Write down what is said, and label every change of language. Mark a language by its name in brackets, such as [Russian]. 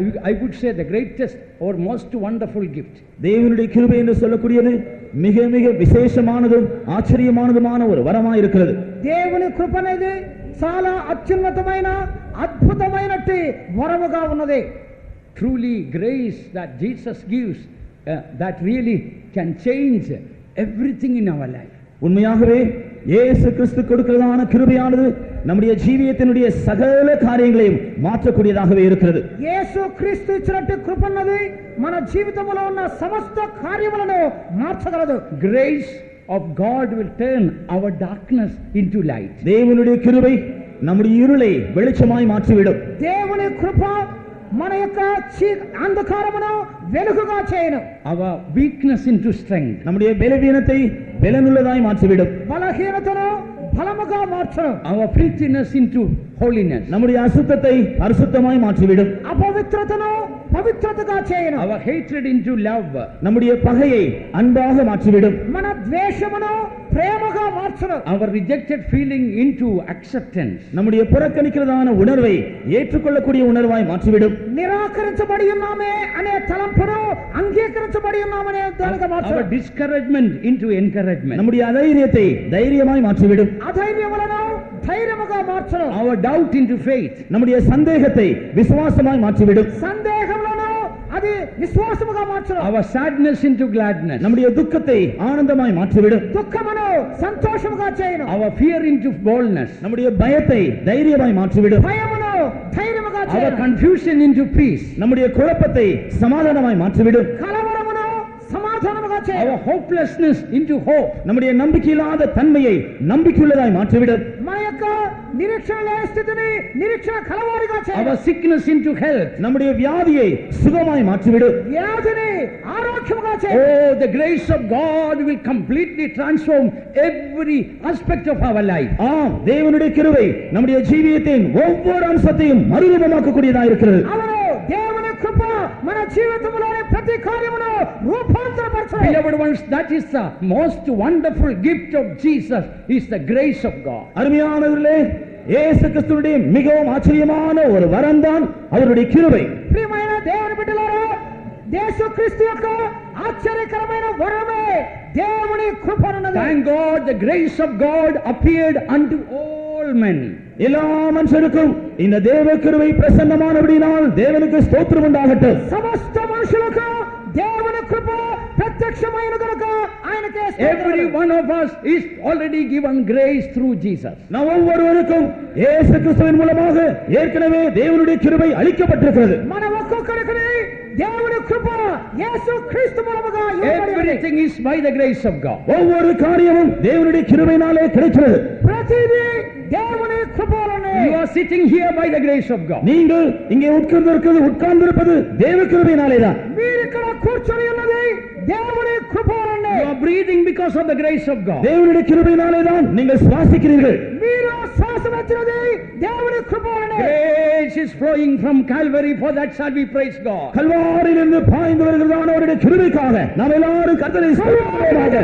[English] I would say the greatest or most wonderful gift. [Tamil] தேவனுடைய கிருபை என்று சொல்லக்கூடியது மிக மிக விசேஷமானதும் ஆச்சரியமானதுமான ஒரு வரமாய் இருக்கிறது. [Telugu] దేవుని కృప అనేది చాలా అత్యున్నతమైన అద్భుతమైనటి వరముగా ఉన్నది. [English] Truly, grace that Jesus gives that really can change everything in our life. [Tamil] உண்மையாகவே இயேசு கிறிஸ்து கொடுக்கிறதான கிருபையானது நம்முடைய ஜீவியத்தினுடைய சகல காரியங்களையும் மாற்றக்கூடியதாகவே இருக்கிறது. [Telugu] యేసు క్రీస్తు ఇచ్చినట్టు కృప అన్నది మన జీవితంలో ఉన్న సమస్త కార్యములను మార్చగలదు. [English] Grace of God will turn our darkness into light. [Tamil] தேவனுடைய கிருபை நம்முடைய இருளை வெளிச்சமாய் மாற்றிவிடும். [Telugu] దేవుని కృప మన యొక్క అంధకారమును వెలుగుగా చేయను. [English] Our weakness into strength. [Tamil] நம்முடைய బలహీనத்தை బలనుள்ளதாய் மாற்றிவிடும். [Telugu] బలహీనతను బలముగా మార్చును. [English] Our filthiness into holiness. [Tamil] நம்முடைய அசுத்தத்தை பரிசுத்தமாய் மாற்றிவிடும். [Telugu] అపవిత్రతను పవిత్రతగా చేయను. [English] Our hatred into love. [Tamil] நம்முடைய பகையை அன்பாக மாற்றிவிடும். [Telugu] మన ద్వేషమును ప్రేమగా మార్చును. [English] Our rejected feeling into acceptance. [Tamil] நம்முடைய புறக்கணிக்கிறதான உணர்வை ஏற்றுக்கொள்ளக்கூடிய உணர்வாய் மாற்றிவிடும். [Telugu] నిరాకరించబడి ఉన్నామే అనే తలంపును అంగీకరించబడి ఉన్నామనే దానిగా మార్చును. [English] Our discouragement into encouragement. [Tamil] நம்முடைய அதைரியத்தை தைரியமாய் மாற்றிவிடும். [Telugu] అధైర్యములను ధైర్యముగా మార్చును. [English] Our doubt into faith. [Tamil] நம்முடைய சந்தேகத்தை விசுவாசமாய் மாற்றிவிடும். [Telugu] సందేహములను అది విశ్వాసముగా మార్చును. [English] Our sadness into gladness. [Tamil] நம்முடைய துக்கத்தை ஆனந்தமாய் மாற்றிவிடும். [Telugu] దుఃఖమును సంతోషముగా చేయను. [English] Our fear into boldness. [Tamil] நம்முடைய பயத்தை தைரியமாய் மாற்றிவிடும். [Telugu] భయమును ధైర్యముగా [English] Our [Telugu] చేయను. [English] confusion into peace. [Tamil] நம்முடைய குழப்பத்தை சமாதானமாய் மாற்றிவிடும். [Telugu] కలవరమును సమాధానముగా చేయను. [English] Our hopelessness into hope. [Tamil] நம்முடைய நம்பிக்கையில்லாத தன்மையை நம்பிக்கையுள்ளதாய் மாற்றிவிடும். [Telugu] మన యొక్క నిరీక్షణ లేని స్థితిని నిరీక్షణ కలవారిగా చేయను. [English] Our sickness into health. [Tamil] நம்முடைய வியாதியை சுகமாய் மாற்றிவிடும். [Telugu] వ్యాధిని ఆరోగ్యముగా చేయను. [English] Oh, the grace of God will completely transform every aspect of our life. [Tamil] ஆம், தேவனுடைய கிருபை நம்முடைய ஜீவியத்தின் ஒவ்வொரு அம்சத்தையும் மறுரூபமாக்கக்கூடியதாக இருக்கிறது. [Telugu] అవును, దేవుని కృప మన జీవితంలోని ప్రతి కార్యమును రూపాంతరపరచును. [English] Beloved ones, that is the most wonderful gift of Jesus, is the grace of God. [Tamil] அருமையானவர்களே, இயேசு கிறிஸ்துவினுடைய மிகவும் ஆச்சரியமான ஒரு வரம்தான் அவருடைய கிருபை. [Telugu] ప్రియమైన దేవుని బిడ్డలారా, యేసుక్రీస్తు యొక్క ఆశ్చర్యకరమైన వరమే దేవుని కృప ఉన్నది. [English] Thank God, the grace of God appeared unto all men. [Tamil] எல்லா மனுஷருக்கும் இந்த தேவ கிருபை பிரசன்னமானபடியினால் தேவனுக்கு ஸ்தோத்திரம் உண்டாகட்டும். [Telugu] సమస్త మనుషులకు దేవుని కృప ప్రత్యక్షమైన కనుక ఆయనకే స్తోత్రం. [English] Every one of us is already given grace through Jesus. [Tamil] நாம் ஒவ்வொருவருக்கும் இயேசு கிறிஸ்துவின் மூலமாக ஏற்கனவே தேவனுடைய கிருபை அளிக்கப்பட்டிருக்கிறது. [Telugu] మన ఒక్కొక్కరికి దేవుని కృప యేసు క్రీస్తు మూలముగా ఇవ్వబడింది. [English] Everything is by the grace of God. [Tamil] ஒவ்வொரு காரியமும் தேவனுடைய கிருபையினாலே கிடைக்கிறது. [Telugu] ప్రతిదీ దేవుని కృప వలనే. [English] You are sitting here by the grace of God. [Tamil] நீங்கள் இங்கே உட்கார்ந்திருப்பது தேவ கிருபையினாலே தான். [Telugu] మీరు ఇక్కడ కూర్చొని ఉన్నది దేవుని కృప వలనే. [English] You are breathing because of the grace of God. [Tamil] தேவனுடைய கிருபையினாலே தான் நீங்கள் சுவாசிக்கிறீர்கள். [Telugu] మీరు శ్వాస వచ్చినది దేవుని కృప వలనే. [English] Grace is flowing from Calvary, for that shall we praise God. [Tamil] கல்வாரியிலிருந்து பாய்ந்து வருகிறதான அவருடைய கிருபைக்காக நாம் எல்லாரும் கர்த்தரை ஸ்தோத்திரிப்போமாக.